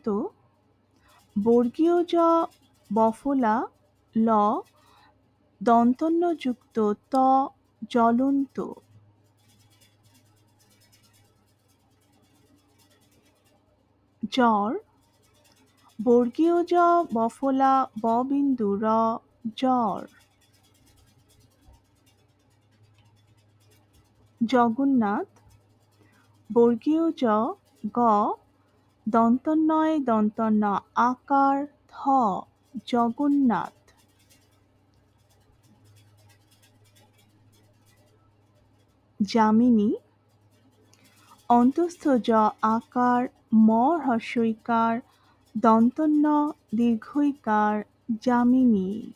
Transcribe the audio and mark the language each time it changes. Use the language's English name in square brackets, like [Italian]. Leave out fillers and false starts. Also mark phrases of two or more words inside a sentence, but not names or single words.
[Bangla] বর্গীয় জ বফলা ল দন্তন্য যুক্ত ত জ্বলন্ত। জ্বর। বর্গীয় জ বফলা ব বিন্দু র জ্বর। জগন্নাথ। বর্গীয় জ গ দন্তন্বয় দন্তন্য আকার থ জগন্নাথ। যামিনী। অন্তঃস্থ জ আকার ম হ্রস্বইকার দন্তন্য দীর্ঘইকার যামিনী।